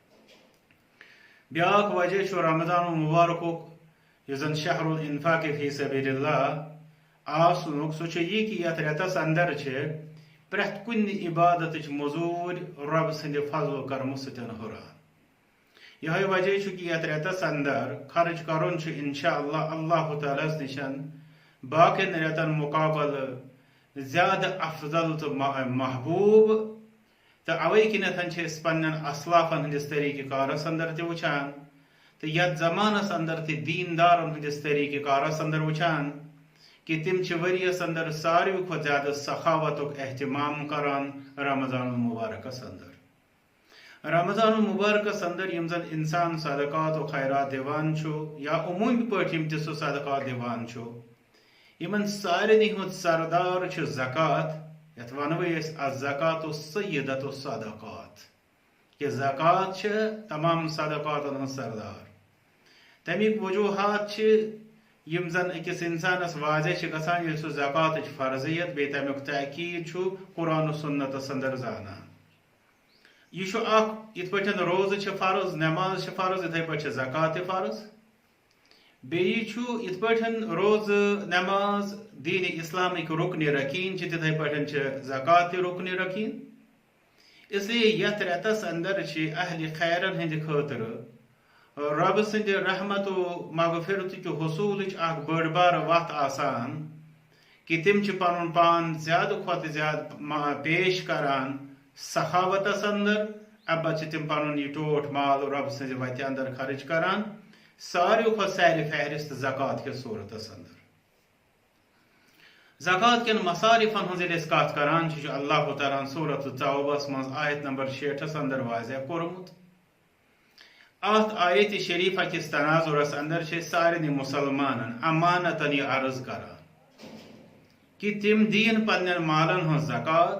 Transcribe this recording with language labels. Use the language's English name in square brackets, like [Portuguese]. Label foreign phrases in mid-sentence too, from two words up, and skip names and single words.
[Kashmiri] بیاکھ وجہ رمضان المبارک یہ زن [Arabic] شہر الانفاق فی سبیل اللہ [Kashmiri] آسنک سہ یہ کہ یت ریتس اندر پریت کن عبادت مزور رب سند فضل و کرم ستن ہران. یہ وجہ کہ یت ریتس اندر خرچ کرن انشاءاللہ اللہ تعالیٰ نشن باقین ریتن مقابل زیادہ افضل تو محبوب. تو اوے کنتھ پن اسلافن ہندس طریقہ کارس اندر تہ وچان، تو یت زمانس اندر تہ دیندارن ہندس طریقہ کارس اندر وچان کہ تم وریس اندر ساروی کھت زیادہ سخاوت اہتمام کران رمضان المبارکس اندر. رمضان المبارکس اندر یم زن انسان صدقات و خیرات دیوان یا عمومی پٲٹھۍ یم تہ سہ صدقات دیوان یمن سارنی ہند سردار زکات، یت ونو [Arabic] الزکات سیدۃ الصدقات [Kashmiri] کہ زکات تمام صدقات ہند سردار. تمیک وجوہات یم زن اکس انسانس واضح گژھان یل سہ زکات فرضیت بی تمیک تاکید قرآن و سنتس اندر زانان. یہ اخ یت پٲٹھۍ روز فرض، نماز فرض، اتھے پٲٹھۍ زکات فرض. بیٚیہِ چھُ یِتھ پٲٹھۍ روز نماز دین اسلامک رکن رکین تتھے پٲٹھۍ زکات تہِ رکن رکین. اس لیے یتھ ریتس اندر اہل خیرن ہند خاطر رب سند رحمت و مغفرت کہ حصول اخ بڑ بار وت آسان کہ تم پن پان زیادہ کھت زیادہ پیش کران سخاوتس اندر، ابا تم پن یہ ٹوٹ مال رب سند وتہ اندر خرچ کران ساروی کھت سیر فہرست زکات کس صورتس اندر. زکات کن مصارفن ہز کت کران اللہ تعالیٰ صورت توبس من آیت نمبر 6 اندر واضح کورمت. ات آیت شریفہ کس تناظرس اندر سارے مسلمان امانتن یہ عرض کران کہ تم دین پن مالن ہز زکات.